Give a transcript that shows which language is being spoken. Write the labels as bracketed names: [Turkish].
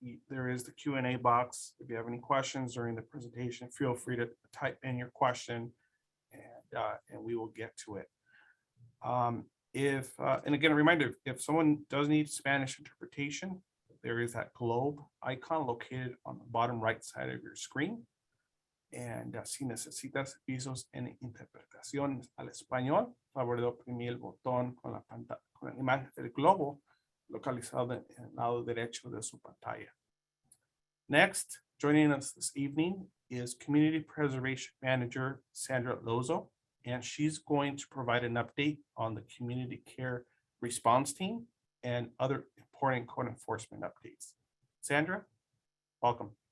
[English] there is the Q&A box. If you have any questions during the presentation, feel free to type in your question and we will get to it. And again, a reminder, if someone does need Spanish interpretation, there is that globe icon located on the bottom right side of your screen. [Spanish] And si necesitas servicios en interpretación al español, favor de oprimir el botón con la imagen del globo localizado en el lado derecho de su pantalla. [English] Next, joining us this evening is Community Preservation Manager Sandra Lozo, and she's going to provide an update on the Community Care Response Team and other important code enforcement updates. Sandra, welcome.